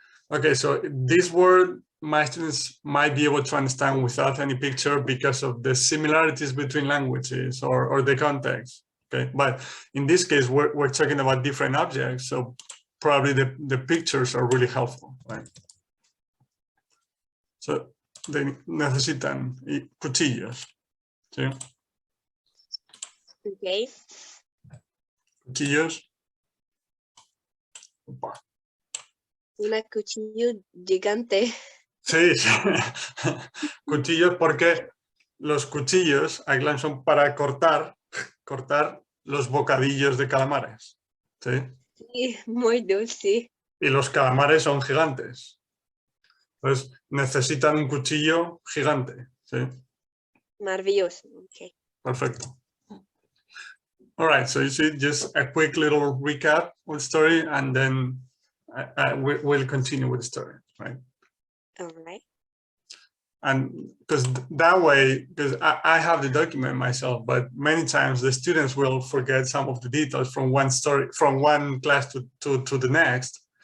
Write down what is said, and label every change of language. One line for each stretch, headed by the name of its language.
English: Okay, so this word my students might be able to understand without any picture because of the similarities between languages or the context. Okay, but in this case, we're talking about different objects, so probably the pictures are really helpful, right? So they
Spanish: necesitan cuchillos, ¿sí?
English: okay.
Spanish: Cuchillos. Opa. Una cuchillo gigante. Sí, sí. Cuchillos porque los cuchillos, Aglan, son para cortar los bocadillos de calamares, ¿sí? Sí, muy dulce. Y los calamares son gigantes. Entonces necesitan un cuchillo gigante, ¿sí? Maravilloso. Okay. Perfecto.
English: All right, so you see just a quick little recap of the story and then we'll continue with the story, right? All right. And because that way, because I have the document myself, but many times the students will forget some of the details from one story, from one class to the next.